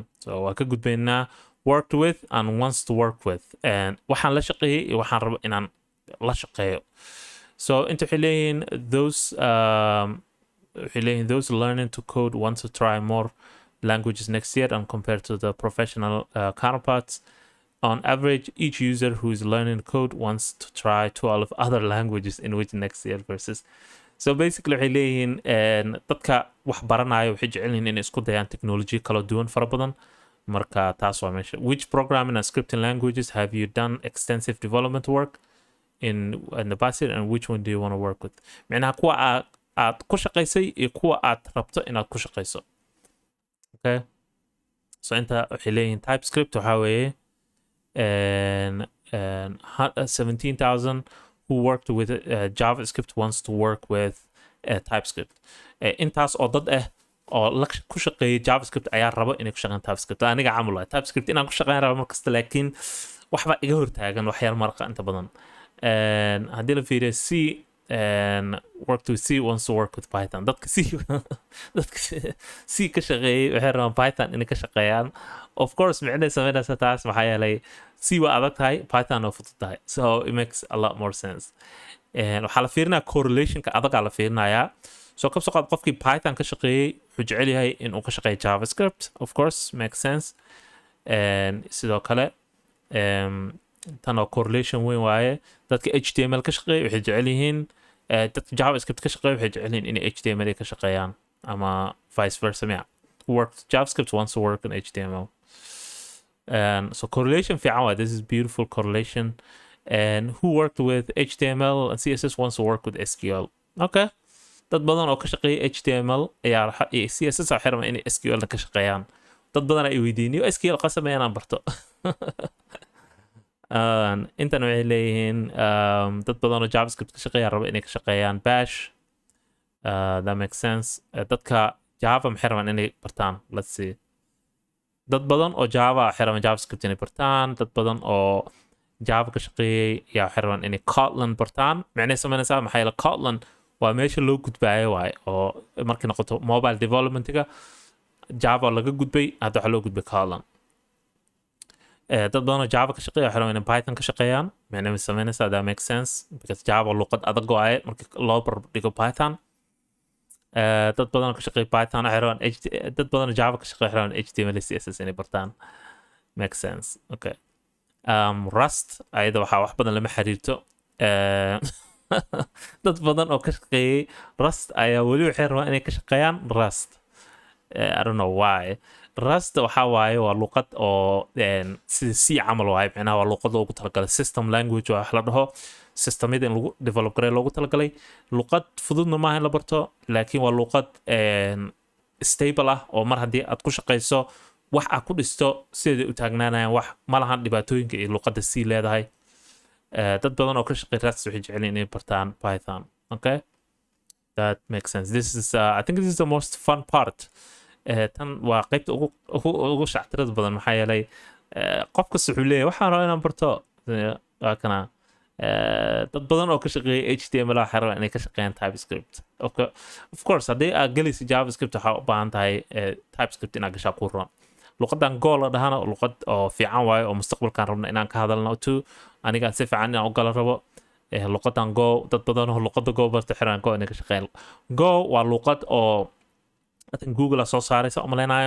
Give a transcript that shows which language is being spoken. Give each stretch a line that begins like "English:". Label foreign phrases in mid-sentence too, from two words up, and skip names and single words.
Somali: So waa ka gudbaynaa
English: worked with and wants to work with, and
Somali: waxaan la shaqeeyay iyo waxaan rabo inaan la shaqeeyo.
English: So
Somali: inta waxay leeyihiin
English: those learning to code want to try more languages next year and compared to the professional counterparts. On average, each user who is learning code wants to try 12 other languages in which next year versus. So basically
Somali: waxay leeyihiin dadka wax baranaya waxay jecel yihiin inay isku dayaan technology kala duwan fara badan. Marka taas waa meesha.
English: Which programming and scripting languages have you done extensive development work in the past year, and which one do you want to work with?
Somali: Macnaha kuwa aad ku shaqaysay iyo kuwa aad rabto inaad ku shaqayso.
English: Okay, so
Somali: inta waxay leeyihiin TypeScript waxaa weeye
English: 17,000 who worked with JavaScript wants to work with TypeScript.
Somali: Intaas oo dad oo ku shaqeeyay JavaScript ayaa rabo inay ku shaqeeyaan TypeScript. Aniga camal ah TypeScript inaan ku shaqeyn rabo markasta, laakiin waxba iga hortaagan waxyaal marqa inta badan. Haddii la fiiriyo
English: C worked with C wants to work with Python.
Somali: dadka C ka shaqeeyay waxay rabaan Python inay ka shaqeeyaan.
English: Of course
Somali: micnaheedu sameynaysa taas maxaa yeelay C waa adag tahay, Python waa fudud tahay,
English: so it makes a lot more sense.
Somali: Waxaa la fiirinayaa correlationka adagaa la fiirinayaa. So kabsoo qaad qofkii Python ka shaqeeyay wuxuu jecel yahay inuu ka shaqeeyo JavaScript,
English: of course makes sense.
Somali: Sidoo kale tan oo correlation weyn waaye. dadka HTML ka shaqeeyay waxay jecel yihiin dadka JavaScript ka shaqeeyay waxay jecel yihiin inay HTML ka shaqeeyaan, ama
English: vice versa. JavaScript wants to work in HTML.
Somali: So correlation fiican waaye.
English: This is beautiful correlation. And who worked with HTML and CSS wants to work with SQL.
Somali: Okay, dad badan oo ka shaqeeyay HTML ayaa CSS waxay rabaan inay SQL ka shaqeeyaan. dad badan ay weydiinayaan SQL qasab inaan barto. intan waxay leeyihiin dad badan oo JavaScript ka shaqeeya rabo inay ka shaqeeyaan Bash.
English: That makes sense.
Somali: dadka Java maxay rabaan inay bartaan?
English: Let's see.
Somali: dad badan oo Java waxay rabaan JavaScript inay bartaan. dad badan oo Java ka shaqeeyay yaa waxay rabaan inay Kotlin bartaan. Macnaheedu sameynaysaa maxaa yeelay Kotlin waa meesha loo gudbaayo waaye, oo markay noqoto
English: mobile developmentiga
Somali: Java laga gudbay, hadda waxaa loo gudbay Kotlin. dad badan oo Java ka shaqeeya waxay rabaan inay Python ka shaqeeyaan. Macnaheedu sameynaysaa
English: that makes sense because
Somali: Java luqad adag waaye marka loo barbardhigo Python. dad badan oo ka shaqeeya Python waxay rabaan dad badan oo Java ka shaqeeya waxay rabaan HTML iyo CSS inay bartaan.
English: Makes sense. Okay.
Somali: Rust ayada waxaa wax badan lama xiriirto. dad badan oo ka shaqeeyay Rust ayaa weli waxay rabaan inay ka shaqeeyaan Rust.
English: I don't know why.
Somali: Rust waxaa waaye waa luqad oo sida C camal waaye. Macnaha waa luqad loogu talagalay
English: system language
Somali: wax la dhaho. Systemyada in lagu develop gareeyo loogu talagalay. luqad fududna maaha in la barto, laakiin waa luqad stable ah oo mar haddii aad ku shaqeyso wax aad ku dhisto siday u taagnaanayaan, wax ma lahan dhibaatooyinka iyo luqadda C leedahay. dad badan oo ka shaqeeya Rust waxay jecel yihiin inay bartaan Python.
English: Okay, that makes sense. This is I think this is the most fun part.
Somali: tan waa qaybta ugu shactirada badan maxaa yeelay qof kasta wuxuu leeyahay waxaan rabaa inaan barto. waa kana dad badan oo ka shaqeeya HTML waxay rabaan inay ka shaqeeyaan TypeScript.
English: Of course
Somali: haddii aad galaysa JavaScript waxaa u baahan tahay TypeScript inaad gashaa ku roon. luqadan Go la dhahana luqad oo fiican waaye oo mustaqbalkaan rabna inaan ka hadalno too. aniga si fiican inaan u gala rabo. luqadan Go dad badan oo luqadda Go barta xiraan Go inay ka shaqeeyaan. Go waa luqad oo Google soo saaraysa u malaynayo.